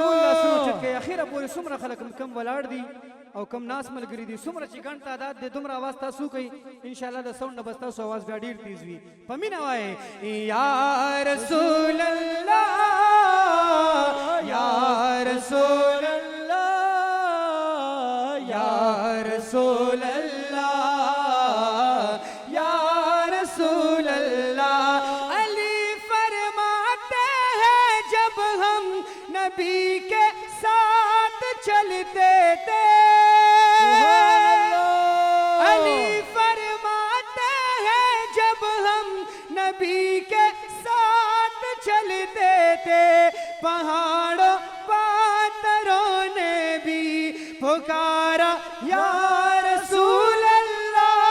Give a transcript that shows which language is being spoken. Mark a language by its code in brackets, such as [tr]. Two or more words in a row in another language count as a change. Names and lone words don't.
[ps] ټول لاسونه اوچت کړئ اخیره پورې څومره خلک کم ولاړ دي او کم ناس ملګري دي څومره چې ګڼ تعداد دی دومره اواز تاسو کوئ انشاءالله د ساوند نه بس تاسو اواز بیا ډېر تیز وي په مینه وایئ [ar] یا رسول الله یا رسول الله یا رسول اللہ یا رسول اللہ [ur] علی فرماتے ہیں جب ہم نبی کے ساتھ چلتے تھے علی فرماتے ہیں جب ہم نبی کے ساتھ چلتے تھے پہاڑوں پاتروں نے بھی پکارا [ar] یا رسول اللہ